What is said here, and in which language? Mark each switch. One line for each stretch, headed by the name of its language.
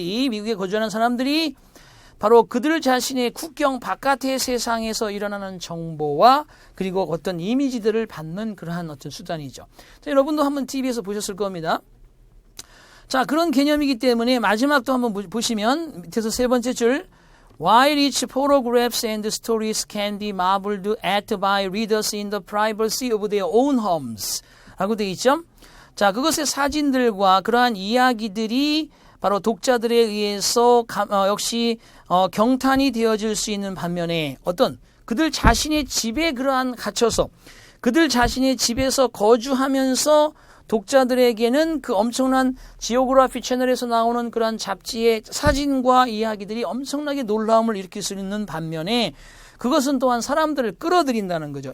Korean: 미국에 거주하는 사람들이 바로 그들 자신의 국경 바깥의 세상에서 일어나는 정보와 그리고 어떤 이미지들을 받는 그러한 어떤 수단이죠. 자, 여러분도 한번 TV에서 보셨을 겁니다. 자, 그런 개념이기 때문에 마지막도 한번 보시면 밑에서 세 번째 줄
English: While each photographs and stories can be marveled at by readers in the privacy of their own homes
Korean: 라고 되어 있죠. 자, 그것의 사진들과 그러한 이야기들이 바로 독자들에 의해서 역시 경탄이 되어질 수 있는 반면에 어떤 그들 자신의 집에 그러한 갇혀서 그들 자신의 집에서 거주하면서 독자들에게는 그 엄청난 지오그래피 채널에서 나오는 그러한 잡지의 사진과 이야기들이 엄청나게 놀라움을 일으킬 수 있는 반면에 그것은 또한 사람들을 끌어들인다는 거죠.